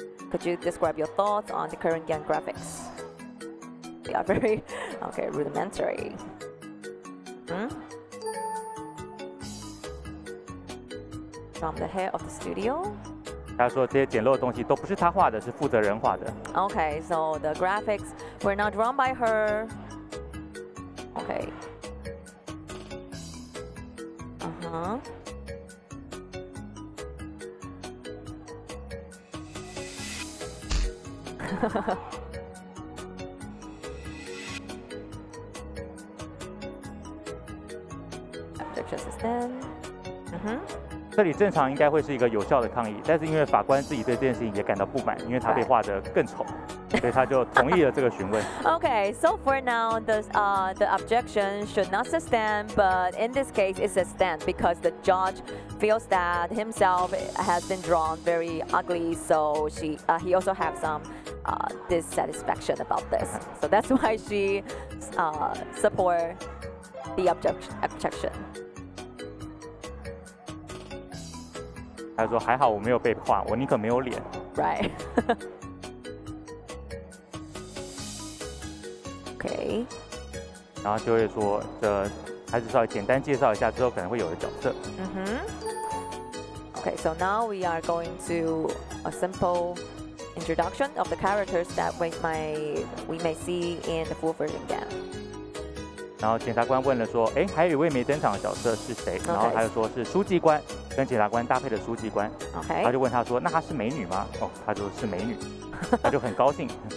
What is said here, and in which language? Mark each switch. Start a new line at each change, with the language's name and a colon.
English: Could you describe your thoughts on the current game graphics? They are very rudimentary. From the head of the studio.
Chinese: 他说这些简陋的东西都不是他画的，是负责人画的。
English: Okay, so the graphics were not drawn by her. Okay. Objection sustained.
Chinese: 这里正常应该会是一个有效的抗议，但是因为法官自己对这件事情也感到不满，因为他被画得更丑，所以他就同意了这个询问。
English: Okay, so for now, the objection should not sustain, but in this case, it sustained because the judge feels that himself has been drawn very ugly, so he also have some dissatisfaction about this. So that's why she support the objection.
Chinese: 他说还好我没有被画，我宁可没有脸。
English: Right. Okay.
Chinese: 然后就会说，还是稍微简单介绍一下之后可能会有的角色。
English: Okay, so now we are going to a simple introduction of the characters that we may see in the full version game.
Chinese: 然后检察官问了说，哎，还有一位没登场的角色是谁？然后他就说是书记官，跟检察官搭配的书记官。
English: Okay.
Chinese: 他就问他说，那她是美女吗？哦，他说是美女，他就很高兴。